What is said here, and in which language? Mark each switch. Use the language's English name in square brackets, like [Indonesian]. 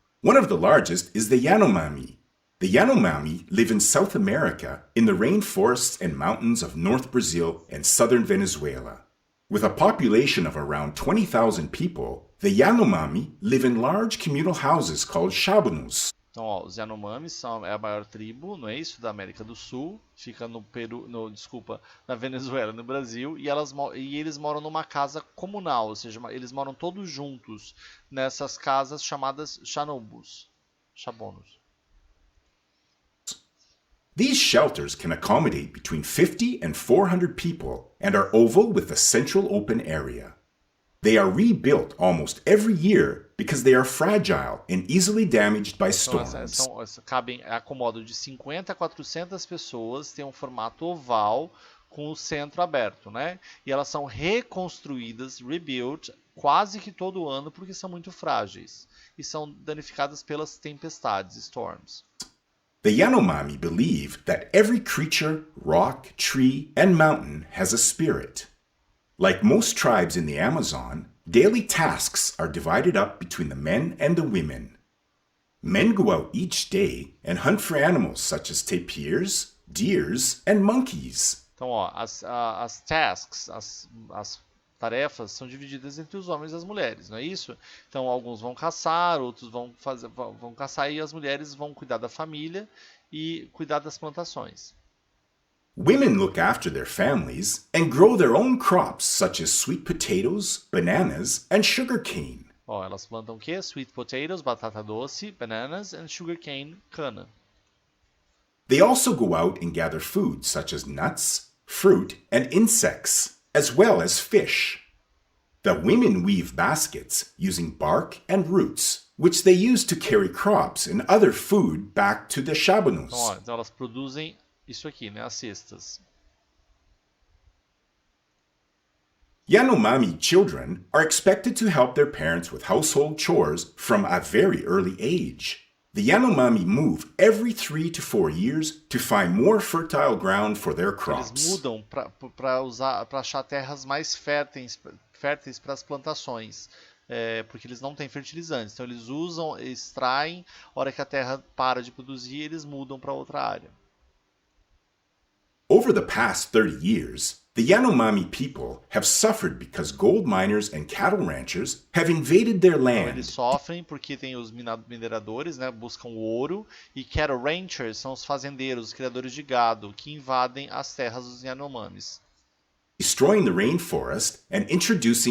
[English] One of the largest is the Yanomami. The Yanomami live in South America in the rainforests and mountains of North Brazil and southern Venezuela. With a population of around 20,000 people, the Yanomami live in large communal houses called shabunus. [Portuguese] Então, ó, os Yanomamis é a maior tribo, não é isso, da América do Sul, fica no Peru, na Venezuela, no Brasil, e eles moram numa casa comunal, ou seja, eles moram todos juntos nessas casas chamadas chabonos. [English] These shelters can accommodate between 50 and 400 people and are oval with a central open area. They are rebuilt almost every year because they are fragile and easily damaged by storms. [Portuguese] Acomodam de 50 a 400 pessoas, tem um formato oval com o centro aberto, né? E elas são reconstruídas, rebuilt, quase que todo ano porque são muito frágeis e são danificadas pelas tempestades, storms. [English] The Yanomami believe that every creature, rock, tree, and mountain has a spirit. Like most tribes in the Amazon, daily tasks are divided up between the men and the women. Men go out each day and hunt for animals such as tapirs, deers, and monkeys. [Portuguese] Então, ó, as tasks, as tarefas são divididas entre os homens e as mulheres, não é isso? Então, alguns vão caçar, outros vão caçar e as mulheres vão cuidar da família e cuidar das plantações. [English] Women look after their families and grow their own crops such as sweet potatoes, bananas, and sugarcane. [Portuguese] Ó, elas plantam o quê? [English] Sweet potatoes, [Portuguese] batata doce, [English] bananas and sugarcane, [Portuguese] cana. [English] They also go out and gather food such as nuts, fruit, and insects, as well as fish. The women weave baskets using bark and roots, which they use to carry crops and other food back to the shabunus. [Portuguese] Então, ó, então elas produzem isso aqui, né, as cestas. [English] Yanomami children are expected to help their parents with household chores from a very early age. The Yanomami move every 3 to 4 years to find more fertile ground for their crops. [Portuguese] Eles mudam para achar terras mais férteis para as plantações, porque eles não têm fertilizantes. Então eles extraem, a hora que a terra para de produzir, eles mudam para outra área. [English] Over the past 30 years, the Yanomami people have suffered because gold miners and cattle ranchers have invaded their [Portuguese] Então, [English] land. [Portuguese] eles sofrem porque tem os mineradores, né, buscam ouro, e [English] cattle ranchers [Portuguese] são os fazendeiros, os criadores de gado, que invadem as terras dos Yanomamis. [English] Destroying the rainforest and introducing